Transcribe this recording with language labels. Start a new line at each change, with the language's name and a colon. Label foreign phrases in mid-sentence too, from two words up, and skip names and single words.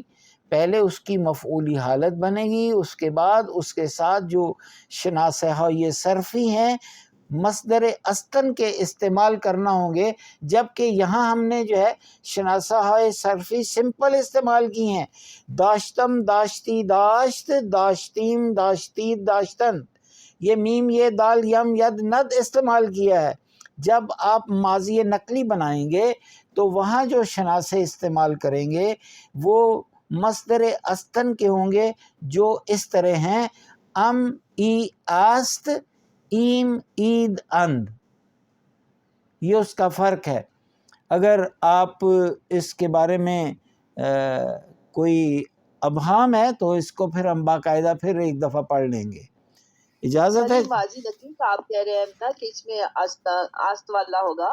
Urdu: پہلے اس کی مفعولی حالت بنے گی، اس کے بعد اس کے ساتھ جو شناسہ یہ صرفی ہیں مصدر استن کے استعمال کرنا ہوں گے، جبکہ یہاں ہم نے جو ہے شناسہ صرفی سمپل استعمال کی ہیں،
Persian: داشتم داشتی داشت، داشتیم داشتید داشتن،
Urdu: یہ میم یہ دال یم ید ند استعمال کیا ہے۔ جب آپ ماضی نقلی بنائیں گے تو وہاں جو شناسے استعمال کریں گے وہ مصدر استن کے ہوں گے جو اس طرح ہیں:
Persian: ام ای آست، ایم عید اند۔
Urdu: یہ اس کا فرق ہے۔ اگر آپ اس کے بارے میں کوئی ابہام ہے تو اس کو پھر ہم باقاعدہ پھر ایک دفعہ پڑھ لیں گے۔ اجازت ہے؟ ماضی نقلی کا آپ کہہ رہے ہیں نا کہ اس میں آست والا ہوگا،